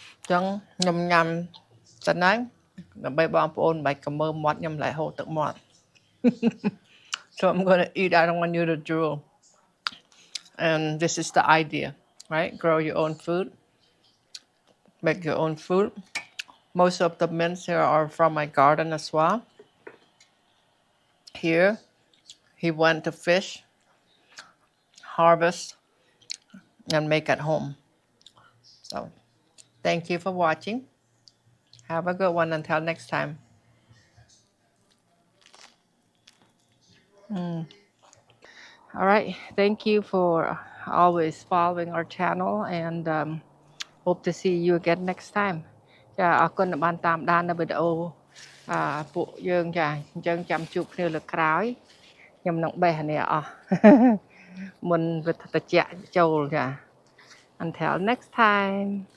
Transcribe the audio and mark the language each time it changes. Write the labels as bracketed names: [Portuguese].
[Khmer] ចឹងខ្ញុំញ៉ាំសិនហើយដើម្បីបងប្អូនមិនក៏មើលមាត់ខ្ញុំlạiហូរទឹកមាត់ [English] So I'm going to eat. I don't want you to drool. And this is the idea, right? Grow your own food. Make your own food. Most of the mints here are from my garden as well. Here, he went to fish, harvest, and make at home. So thank you for watching. Have a good one until next time. All right, thank you for always following our channel and hope to see you again next time [Khmer] ចាអរគុណដែលបានតាមដាននៅវីដេអូពួកយើងចាអញ្ចឹងចាំជួបគ្នាលើកក្រោយខ្ញុំនឹងបេះនេះអស់ មុនវាត្រជាក់ចូលចា [English] Until next time